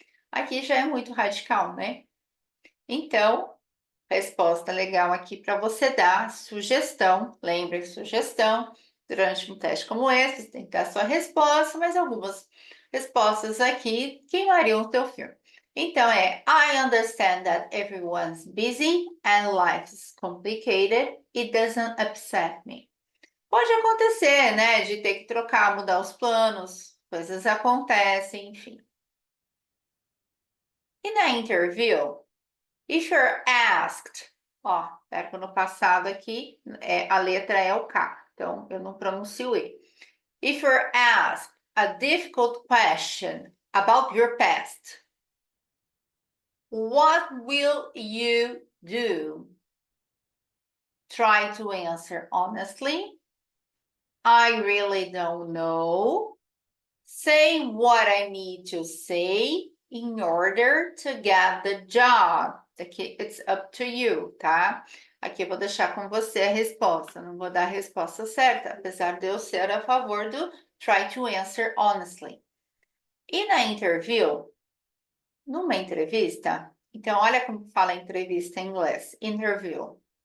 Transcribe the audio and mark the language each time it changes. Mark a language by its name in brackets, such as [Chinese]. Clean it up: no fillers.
[Portuguese] Aqui já é muito radical, né? Então, resposta legal aqui para você dar sugestão. Lembre que sugestão, durante um teste como esse, você tem que dar sua resposta, mas algumas respostas aqui queimariam o teu filme. Então é, [English] I understand that everyone's busy and life's complicated. It doesn't upset me. [Portuguese] Pode acontecer, né, de ter que trocar, mudar os planos, coisas acontecem, enfim. E na interview, [English] if you're asked, [Portuguese] ó, verbo no passado aqui, a letra é o K, então eu não pronuncio E. [English] If you're asked a difficult question about your past, what will you do? Try to answer honestly. I really don't know. Say what I need to say in order to get the job. [Portuguese] Aqui, [English] it's up to you, tá? [Portuguese] Aqui eu vou deixar com você a resposta. Não vou dar a resposta certa, apesar de eu ser a favor do [English] try to answer honestly. [Portuguese] E na interview, numa entrevista, então olha como fala entrevista em inglês, interview.